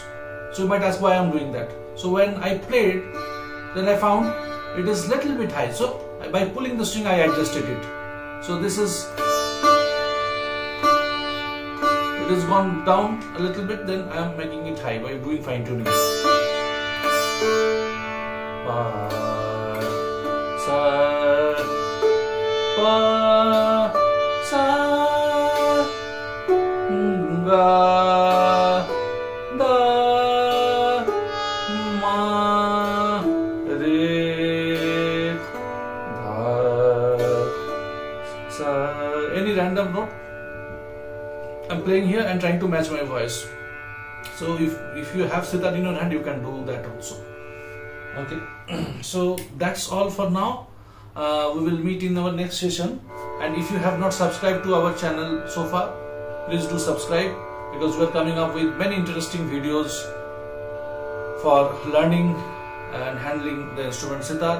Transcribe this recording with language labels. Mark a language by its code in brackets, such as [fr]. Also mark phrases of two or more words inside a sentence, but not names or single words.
[en] So you might ask why I am doing that. So when I played, then I found it is little bit high. So by pulling the string I adjusted it. So this is, it has gone down a little bit, then I am making it high by doing fine tuning. Pa, sa, pa, sa, ga, da, ma, re, dha, sa. Any random note I'm playing here and trying to match my voice. So if you have sitar in your hand, you can do that also. Okay. So that's all for now. We will meet in our next session. And if you have not subscribed to our channel so far, please do subscribe, because we are coming up with many interesting videos for learning and handling the instrument sitar.